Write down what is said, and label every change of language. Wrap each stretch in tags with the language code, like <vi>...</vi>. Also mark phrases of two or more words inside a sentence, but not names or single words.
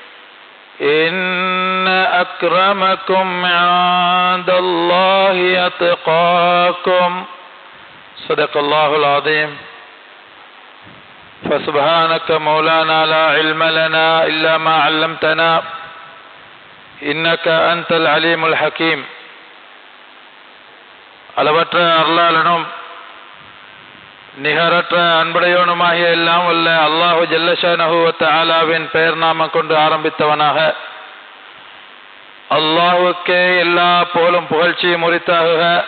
<ar>إن أكرمكم عند الله أتقاكم. صدق الله العظيم. فسبحانك مولانا لا علم لنا إلا ما علمتنا إنك أنت العليم الحكيم.</ar> <ta>அளவற்ற அருளாளனும் நிகரற்ற அன்புடையவனுமாகிய எல்லாம் வல்ல</ta> <ar>الله جل شأنه و</ar> <ta>தஆலாவின் பெயர் நாம கொண்டு ஆரம்பித்தவனாக, அல்லாஹுக்கே எல்லா புகழும் புகழ்ச்சியும் உரித்தாகுக.</ta>